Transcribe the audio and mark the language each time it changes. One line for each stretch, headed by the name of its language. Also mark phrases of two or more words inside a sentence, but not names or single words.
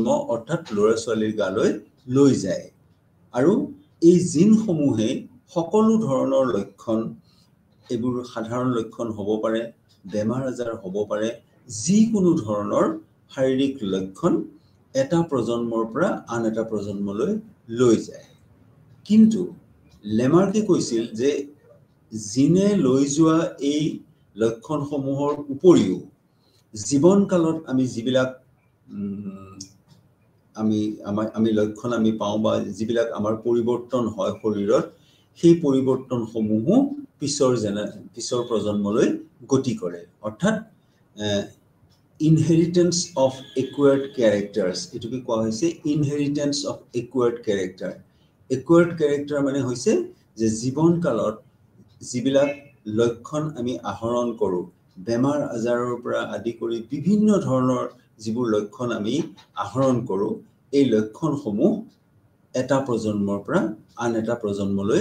Assamese: অৰ্থাৎ ল'ৰা ছোৱালীৰ গালৈ লৈ যায় আৰু এই জিনসমূহে সকলো ধৰণৰ লক্ষণ এইবোৰ সাধাৰণ লক্ষণ হ'ব পাৰে বেমাৰ আজাৰ হ'ব পাৰে যিকোনো ধৰণৰ শাৰীৰিক লক্ষণ এটা প্ৰজন্মৰ পৰা আন এটা প্ৰজন্মলৈ লৈ যায় কিন্তু লেমাৰ্কে কৈছিল যে জিনে লৈ যোৱা এই লক্ষণসমূহৰ উপৰিও জীৱনকালত আমি যিবিলাক আমি লক্ষণ আমি পাওঁ বা যিবিলাক আমাৰ পৰিৱৰ্তন হয় শৰীৰত সেই পৰিৱৰ্তনসমূহো পিছৰ প্ৰজন্মলৈ গতি কৰে অৰ্থাৎ
English: inheritance of acquired characters
Assamese: এটুকি কোৱা হৈছে inheritance
English: of acquired character
Assamese: মানে হৈছে যে জীৱনকালত যিবিলাক লক্ষণ আমি আহৰণ কৰোঁ বেমাৰ আজাৰৰ পৰা আদি কৰি বিভিন্ন ধৰণৰ যিবোৰ লক্ষণ আমি আহৰণ কৰোঁ এই লক্ষণসমূহ এটা প্ৰজন্মৰ পৰা আন এটা প্ৰজন্মলৈ